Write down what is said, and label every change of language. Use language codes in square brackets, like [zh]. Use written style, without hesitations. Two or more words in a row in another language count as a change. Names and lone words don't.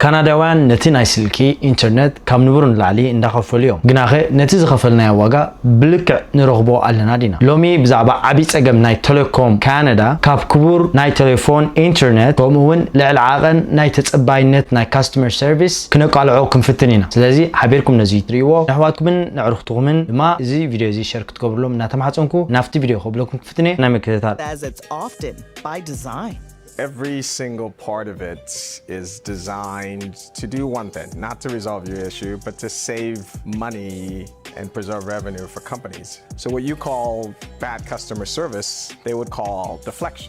[ti] ካናዳውያን ነቲ ናይ ስልኪ ኢንተርኔት ካብ ንብሩን ላዕሊ እንዳኸፈሉ እዮም ግናኸ ነቲ ዝኸፈልናዮ ዋጋ ብልክዕ ንረኽቦ ኣለና ዲና ሎሚ ብዛዕባ ዓብይ ጸገም ናይ ቴሌኮም ካናዳ ካብ ክቡር ናይ ቴሌፎን ኢንተርኔት ከምኡውን ልዕሊ ዓቐን ናይ ተጸባይነት ናይ [en] customer service [ti] ክነቃልዖ ክንፍትን ኢና ስለዚ ሓቢርኩም ነዚ ትሪእዎ ኣሕዋትኩምን ንዕሩኽትኩምን ድማ እዚ ቪድዮ እዚ ሼር ክትገብሩሎም እናተማሓፀንኩ ናፍቲ ቪድዮ ከብለኩም ክፍትነ ናይ ምክትታል [en] as it's often by design. Every single part of it is designed to do one thing, not to resolve your issue, but to save money and preserve revenue for companies. So what you call bad customer service, they would call deflection.